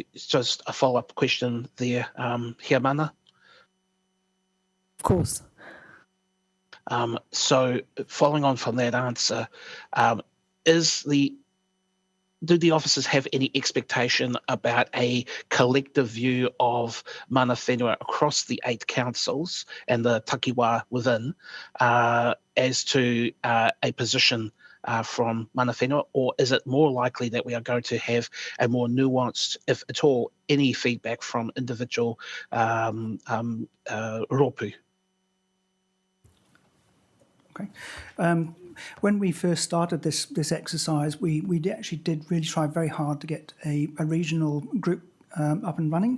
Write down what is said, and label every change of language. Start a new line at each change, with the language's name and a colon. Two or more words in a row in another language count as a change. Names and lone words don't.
English: It's just a follow-up question there,
Māori: hia mana.
English: Of course. So following on from that answer, do the officers have any expectation about a collective view of
Māori: mana whenua
English: across the 8 councils and the takiwā within as to a position from
Māori: mana whenua,
English: or is it more likely that we are going to have a more nuanced, if at all, any feedback from individual rōpū? Okay. When we first started this exercise, we actually did really try very hard to get a regional group up and running.